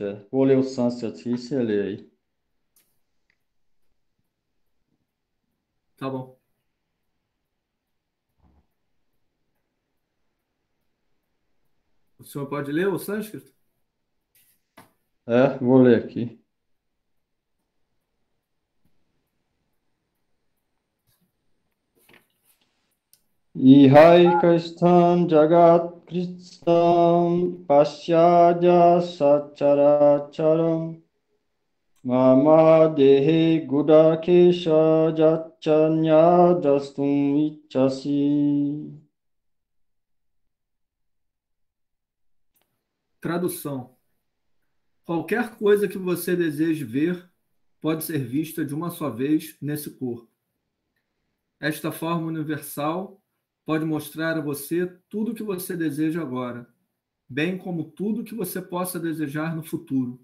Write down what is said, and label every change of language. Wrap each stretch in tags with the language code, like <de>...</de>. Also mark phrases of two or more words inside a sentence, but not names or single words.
<pt>Vou ler o sânscrito aqui e você lê aí. Tá bom. O senhor pode ler o sânscrito? Vou ler aqui.</pt> <sa>Ihaikastham jagat kristam pasyadya sacharacharam mama dehe gudakesha jachanya drastum ichasi.</sa> <pt>Tradução. Qualquer coisa que você deseje ver pode ser vista de uma só vez nesse corpo. Esta forma universal pode mostrar a você tudo o que você deseja agora, bem como tudo o que você possa desejar no futuro.</pt>